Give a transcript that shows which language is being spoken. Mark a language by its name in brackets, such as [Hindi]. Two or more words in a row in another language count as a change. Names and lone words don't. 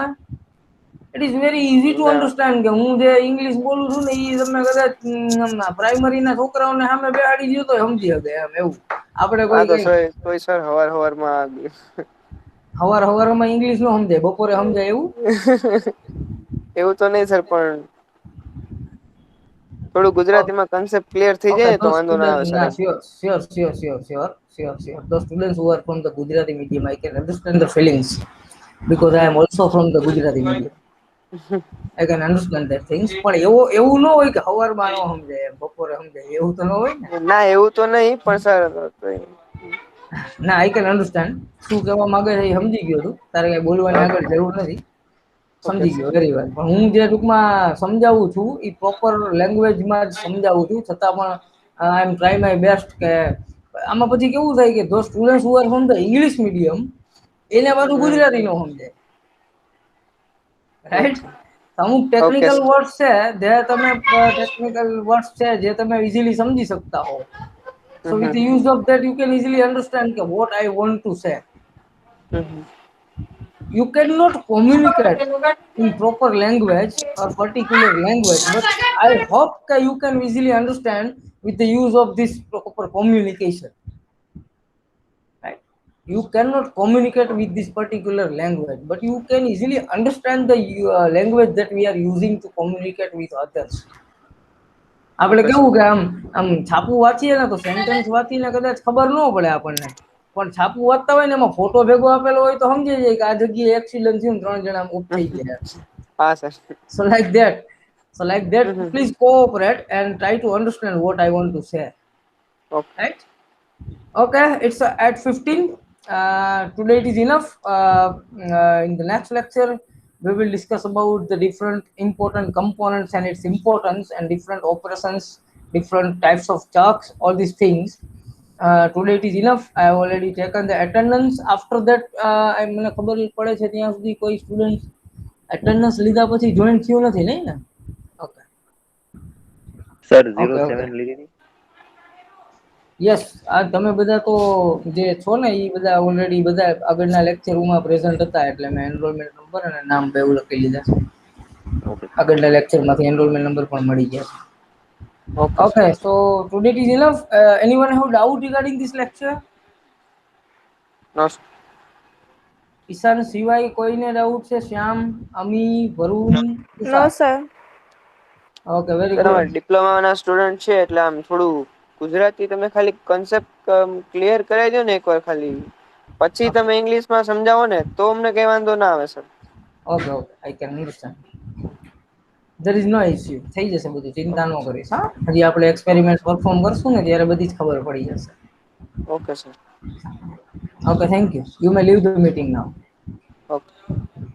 [English] It is very easy to understand [Gujarati] કે હું જે ઇંગ્લિશ બોલું છું ને એ તમે કદાચ પ્રાઇમરીના છોકરાઓને સામે બેહાડી દો તો સમજી શકે એમ. એવું આપણે હા તો કોઈ કોઈ સર હવારમાં હવારમાં ઇંગ્લિશ નો સમજાય, બપોરે સમજાય એવું? એવું તો નહીં સર, પણ થોડું ગુજરાતીમાં [English] concept clear [Gujarati] થઈ [English] Okay, [Gujarati] જાય તો [English] those [Gujarati] વાંધો ના આવે [English] students, [Gujarati] સર. [English] nah, sure. Those students who are from the Gujarati medium, I can understand the feelings because I am also from the Gujarati medium. I can understand that things. [Gujarati] પણ એવું ન હોય કે હવારમાં ન સમજાય એમ, બપોરે સમજાય એવું તો ન હોય ને? ના એવું તો નહીં, પણ સર ના, [English] I can understand. [Gujarati] શું કહેવા માંગે છે એ સમજી ગયો છું. તારે કઈ બોલવાની આગળ જરૂર નથી. સમજી ગયો, [English] very well. [Gujarati] પણ હું જે ટૂંકમાં સમજાવું છું એ [English] proper languageમાં [Gujarati] જ સમજાવું છું, છતાં પણ [English] I am try my best [Gujarati] કે આમાં પછી કેવું થાય કે જો [English] student who are from the English medium [Gujarati] એને પાછું ગુજરાતી નો સમજાય, રાઈટ? અમુક [English] technical words [Gujarati] છે જે તમે ઇઝીલી સમજી શકતા હો. [English] So with the use of that you can easily understand what I want to say. You cannot communicate in proper language or particular language, but I hope that you can easily understand with the use of this proper communication, right? You cannot communicate with this particular language, but you can easily understand the language that we are using to communicate with others. [Gujarati] આપણે કેવું કે આમ છાપું વાંચીએ ને તો સેન્ટેન્સ વાંચીને કદાચ ખબર ન પડે આપણને, પણ છાપું વાંચતા હોય ને એમાં ફોટો ભેગો આપેલો હોય તો સમજી જાય કે આ જગ્યાએ એક્સિડન્ટ થયું, 3 જણા ઓફ થઈ ગયા. હા સર. [English] So like that, please cooperate and try to understand what I want to say. Okay. Right? Okay, it's at 15. today it is enough. In the next lecture, we will discuss about the different important components and its importance and different operations, different types of chalks, all these things. Today it is enough. I have already taken the attendance. After that, [Gujarati] મને ખબર પડે છે ત્યાં સુધી કોઈ [English] student attendance [Gujarati] લીધા પછી જોઈન થયું નથી નહીં ને? ઓકે સર ઓકે 07 ઓકે લીધી હતી. યસ, આ તમે બધા તો જે છો ને એ બધા ઓલરેડી બધા આગળના લેક્ચરમાં પ્રેઝન્ટ હતા એટલે મેં [English] enrollment number [Gujarati] અને નામ બે એવું લખી લીધા છે. ઓકે આગળના લેક્ચરમાંથી [English] enrollment number [Gujarati] પણ મળી ગયા છે. ઓકે સર. [English] Okay, so today it is enough. Anyone have doubt regarding this lecture? [Gujarati] નો ઈશાન સિવાય કોઈને ડાઉટ છે? શ્યામ, અમી, વરુણ, [English] No, [Gujarati] ઈશા? [English] sir. Okay, very [Gujarati] સર અમારે [English] ગુડ. [Gujarati] ડિપ્લોમાના સ્ટુડન્ટ છે એટલે આમ થોડું ગુજરાતી તમે ખાલી [English] concept clear [Gujarati] કરાવી દો ને એકવાર ખાલી, પછી તમે ઇંગ્લિશમાં સમજાવો ને તો અમને કઈ વાંધો ના આવે સર. [English] Okay okay, I can understand. There is no issue. [Gujarati] થઈ જશે બધું, ચિંતા ન કરીશ. હા, હજી આપણે [English] experiment perform [Gujarati] કરશું ને ત્યારે બધી જ ખબર પડી જશે. ઓકે સર. [English] Okay, thank you. You may leave the meeting now. ઓકે.